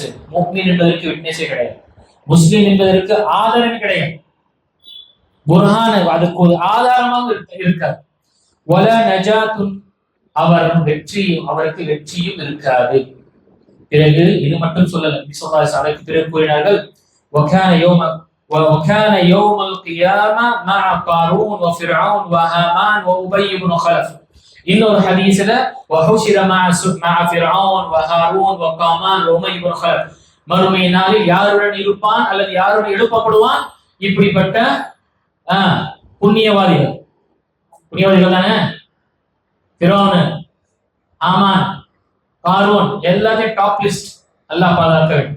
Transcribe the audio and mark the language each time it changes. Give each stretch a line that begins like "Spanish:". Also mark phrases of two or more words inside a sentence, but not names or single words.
Tamil: முஃமின் என்பதற்கு விட்னஸே கிடையாது, முஸ்லிம் என்பதற்கு ஆதரவு கிடையாது. புர்ஹான் அதுக்கு ஒரு ஆதாரமாக இருக்காது.
Arabic: ولا نجاة,
Tamil: அவருக்கு வெற்றியும் இருக்காது. பிறகு இது மட்டும் சொல்லல, நபி
Arabic: صلى الله عليه وسلم
Tamil: பிறகு கூறினார்கள்,
Arabic: وكان يوم القيامة مع قارون وفرعون وهامان وأبي بن خلف.
Tamil: இன்னொரு ஹதீஸ்ல
Arabic: وحشر مع فرعون وهارون وقامان وأبي بن خلف,
Tamil: மறுமை நாளில் யாருடன் இருப்பான் அல்லது யாருடன் எழுப்பப்படுவான், இப்படிப்பட்ட புண்ணியவாதிகள் தானே, ஃபிரௌன், ஆமான், காரூன், எல்லாத்தையும்
English: top list.
Tamil: அல்லாஹ் பாதுகாக்க வேண்டும்.